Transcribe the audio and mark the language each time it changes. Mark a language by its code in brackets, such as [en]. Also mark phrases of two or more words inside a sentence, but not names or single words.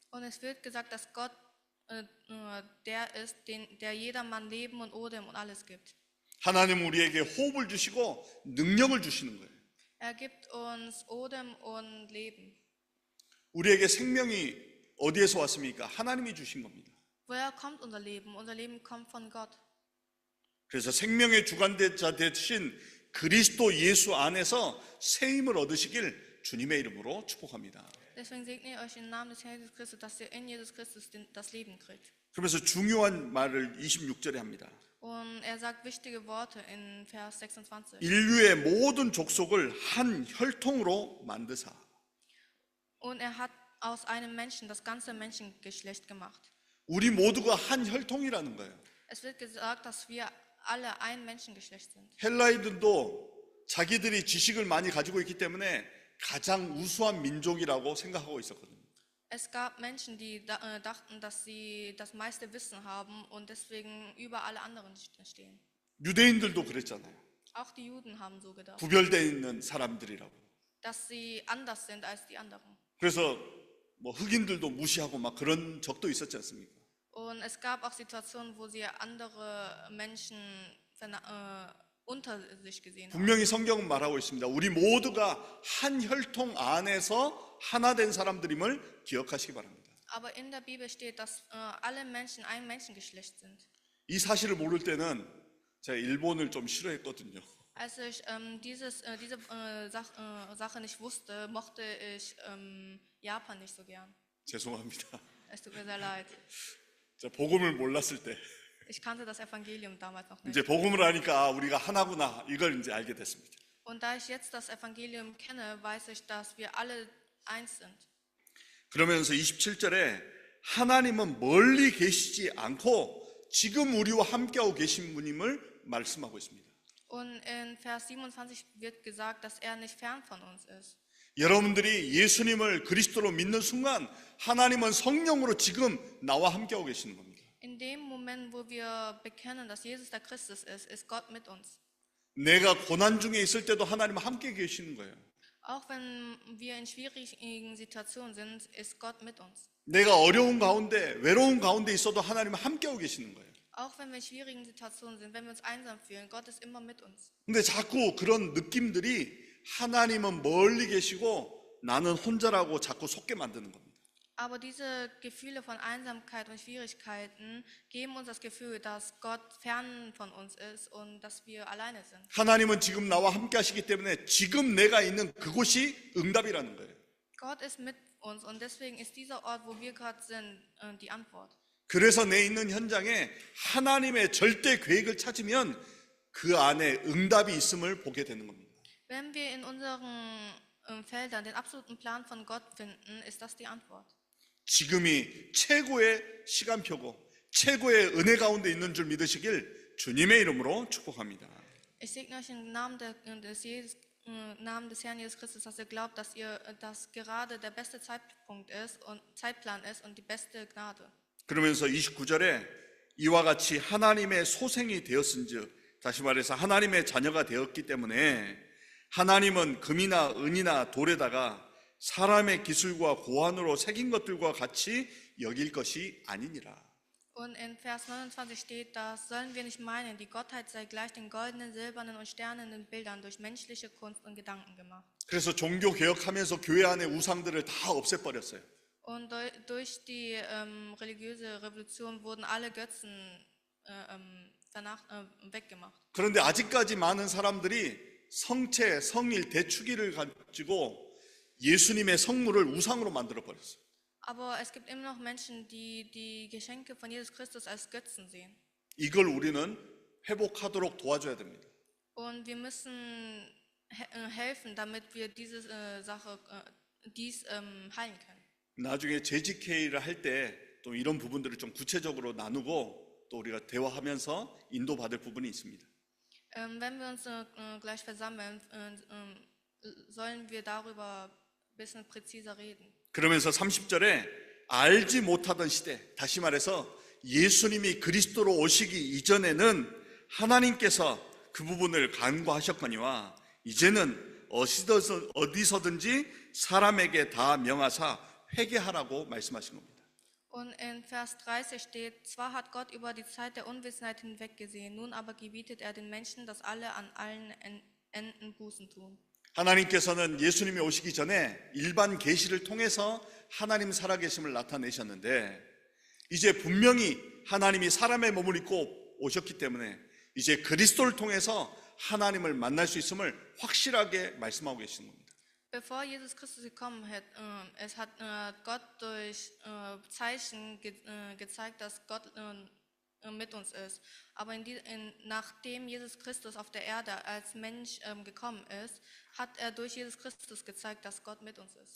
[de] Und es wird gesagt, dass Gott der ist, der jedermann Leben und Odem und alles gibt. [ko] 하나님은 우리에게 호흡을 주시고 능력을 주시는 거예요. [de] Er gibt uns Odem und Leben. [ko] 우리에게 생명이 어디에서 왔습니까? 하나님이 주신 겁니다. [de] Woher kommt unser Leben? Unser Leben kommt von Gott. [ko] 그래서 생명의 주관자 되신 그리스도 예수 안에서 새 힘을 얻으시길 주님의 이름으로 축복합니다. [de] Deswegen segne ich euch im Namen des Herrn Jesus Christus, dass ihr in Jesus Christus das Leben kriegt. [ko] 그러면서 중요한 말을 26절에 합니다. [de] Und er sagt wichtige Worte in Vers 26. [ko] 인류의 모든 족속을 한 혈통으로 만드사. [de] Und er hat aus einem Menschen das ganze Menschengeschlecht gemacht. [ko] 우리 모두가 한 혈통이라는 거예요. [de] Es wird gesagt, dass wir alle ein Menschengeschlecht sind. [ko] 헬라인들도 자기들이 지식을 많이 가지고 있기 때문에 가장 우수한 민족이라고 생각하고 있었거든요. [de] Es gab Menschen, die dachten, dass sie das meiste Wissen haben und deswegen über alle anderen stehen. [ko] 유대인들도 그랬잖아요. [de] Auch die Juden haben so gedacht, [ko] 구별되어 있는 사람들이라고. [de] dass sie anders sind als die anderen. [ko] 그래서 뭐 흑인들도 무시하고 막 그런 적도 있었지 않습니까? [de] Und es gab auch Situationen, wo sie andere Menschen unter sich gesehen haben. [ko] 분명히 성경은 말하고 있습니다. 우리 모두가 한 혈통 안에서 하나 된 사람들임을 기억하시기 바랍니다. [de] Aber in der Bibel steht, dass alle Menschen ein Menschengeschlecht sind. [ko] 이 사실을 모를 때는 제가 일본을 좀 싫어했거든요. [de] Als ich diese Sache nicht wusste, mochte ich Japan nicht so gern. [ko] 죄송합니다. [de] Es tut mir sehr leid. [ko] 제가 복음을 몰랐을 때 [de] Ich kannte das Evangelium damals noch [ko] 이제 [de] nicht. [ko] 복음을 하니까 아, 우리가 하나구나 이걸 이제 알게 됐습니다. [de] Und da ich jetzt das Evangelium kenne, weiß ich, dass wir alle eins sind. [ko] 그러면서 27절에 하나님은 멀리 계시지 않고 지금 우리와 함께하고 계신 분임을 말씀하고 있습니다. [de] Und in Vers 27 wird gesagt, dass er nicht fern von uns ist. [ko] 여러분들이 예수님을 그리스도로 믿는 순간 하나님은 성령으로 지금 나와 함께하고 계시는 겁니다. [de] In dem Moment, wo wir bekennen, dass Jesus der Christus ist Gott mit uns. [ko] 내가 고난 중에 있을 때도 하나님은 함께 계시는 거예요. [de] Auch wenn wir in schwierigen Situationen sind, ist Gott mit uns. [ko] 내가 어려운 가운데 외로운 가운데 있어도 하나님은 함께하고 계시는 거예요. [de] Auch wenn wir in schwierigen Situationen sind, wenn wir uns einsam fühlen, Gott ist immer mit uns. [ko] 근데 자꾸 그런 느낌들이 하나님은 멀리 계시고 나는 혼자라고 자꾸 속게 만드는 겁니다. [de] Aber diese Gefühle von Einsamkeit und Schwierigkeiten geben uns das Gefühl, dass Gott fern von uns ist und dass wir alleine sind. [ko] 하나님은 지금 나와 함께 하시기 때문에 지금 내가 있는 그곳이 응답이라는 거예요. [de] Gott ist mit uns und deswegen ist dieser Ort, wo wir gerade sind, die Antwort. [ko] 그래서 내 있는 현장에 하나님의 절대 계획을 찾으면 그 안에 응답이 있음을 보게 되는 겁니다. [de] Wenn wir in unseren Feldern den absoluten Plan von Gott finden, ist das die Antwort. [ko] 지금이 최고의 시간표고 최고의 은혜 가운데 있는 줄 믿으시길 주님의 이름으로 축복합니다. [de] Ich segne euch im Namen des Herrn Jesus Christus, dass ihr glaubt, dass gerade der beste Zeitpunkt ist und Zeitplan ist und die beste Gnade. [ko] 그러면서 29절에 이와 같이 하나님의 소생이 되었은즉, 다시 말해서 하나님의 자녀가 되었기 때문에 하나님은 금이나 은이나 돌에다가 사람의 기술과 고안으로 새긴 것들과 같이 여길 것이 아니니라. [de] Und in Vers 29 steht, das sollen wir nicht meinen, die Gottheit sei gleich den goldenen, silbernen und sternenden Bildern durch menschliche Kunst und Gedanken gemacht. [ko] 그래서 종교 개혁하면서 교회 안에 우상들을 다 없애버렸어요. [de] Und durch die religiöse Revolution wurden alle Götzen weggemacht. [ko] 그런데 아직까지 많은 사람들이 성체, 성일, 대축일을 가지고 예수님의 성물을 우상으로 만들어 버렸어요. [de] Aber es gibt immer noch Menschen, die die Geschenke von Jesus Christus als Götzen sehen. [ko] 이걸 우리는 회복하도록 도와줘야 됩니다. [de] Und wir müssen helfen, damit wir dies heilen können. [ko] 나중에 JGK를 할 때 또 이런 부분들을 좀 구체적으로 나누고 또 우리가 대화하면서 인도받을 부분이 있습니다. [de] Wenn wir uns gleich versammeln, sollen wir darüber ein bisschen präziser reden. [ko] 그러면서 30절에 알지 못하던 시대, 다시 말해서 예수님이 그리스도로 오시기 이전에는 하나님께서 그 부분을 간과하셨거니와 이제는 어디서든지 사람에게 다 명하사 회개하라고 말씀하신 겁니다. [de] Und in Vers 30 steht, zwar hat Gott über die Zeit der Unwissenheit hinweggesehen, nun aber gebietet er den Menschen, dass alle an allen Enden Bußen tun. [ko] 하나님께서는 예수님이 오시기 전에 일반 계시를 통해서 하나님 살아계심을 나타내셨는데 이제 분명히 하나님이 사람의 몸을 입고 오셨기 때문에 이제 그리스도를 통해서 하나님을 만날 수 있음을 확실하게 말씀하고 계시는 겁니다. [de] Bevor Jesus Christus gekommen ist, hat Gott durch Zeichen gezeigt, dass Gott mit uns ist. Aber nachdem Jesus Christus auf der Erde als Mensch gekommen ist, hat er durch Jesus Christus gezeigt, dass Gott mit uns ist.